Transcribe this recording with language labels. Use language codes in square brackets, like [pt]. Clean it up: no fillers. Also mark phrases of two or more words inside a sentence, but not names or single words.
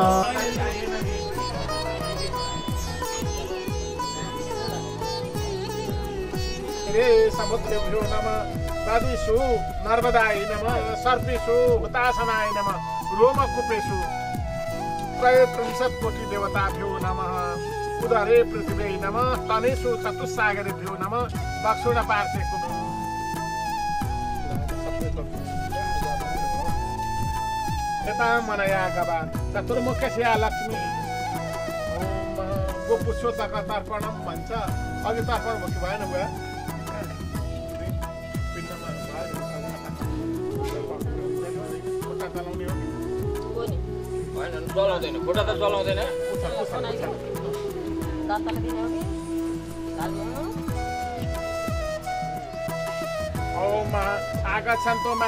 [sa] समुद्रेभ्यो नमः नदीषु नर्मदाय नमः सर्पेषु हुतासनाय नमः रोमकूपेषु 33 कोटि देवताभ्यो नमः उदरे पृथ्वी नमः तनेषु चतुस्सागरेभ्यो नमः दक्षिण पार्श्वे कुरु यता मनया गवा चतुर्मुखस्या लक्ष्मी गोपुष्पोदक तर्पणम [ne] भन्छ अघि तर्पण भयो कि भएन बुवा खुट्टा चलाउने हो चलाउँदैन खुट्टा त चलाउँदैन [sa] ओम आगच्छन्तु